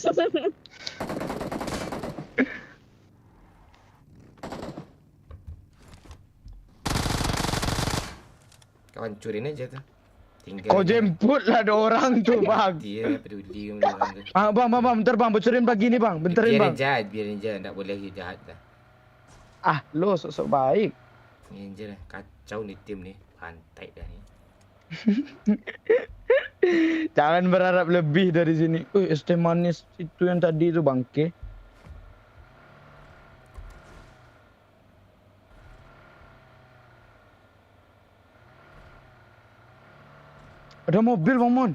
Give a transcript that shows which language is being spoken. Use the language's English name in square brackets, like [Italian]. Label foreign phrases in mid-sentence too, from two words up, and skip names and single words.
[Indonesian] kau hancurin aja tu. Tinggalin. Kau jemput lah ada orang tu bang. Dia peduli dengan orang tu. Bang, bentar bang, bocorin pagi ni bang, benterin bang. [Malay] Biarin je, tak boleh lagi jahat dah. [Indonesian] Lo sok-sok baik. [Malay] Ni je lah, kacau ni tim ni. [Indonesian] Pantai dah ni. Jangan berharap lebih dari sini. Es teh manis itu yang tadi tu bangke. Ada mobil Bang Mon.